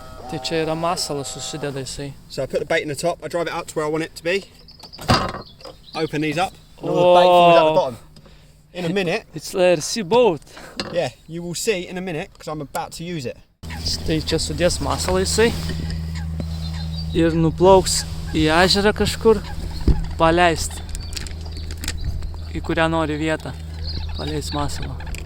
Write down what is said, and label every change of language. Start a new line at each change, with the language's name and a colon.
Lithuanian: Tai čia yra masalas susideda jisai.
English: So I put the bait in the top. I drive it out to where I want it to be. Open these up. And all the bait falls out the bottom. In a minute. It's like a sea boat. Yeah, you will see in a minute because I'm about to use it.
Lithuanian: Tai čia sudės masalą jisai ir nuplauks į ežerą kažkur, paleist į kurią nori vietą, paleist masalą.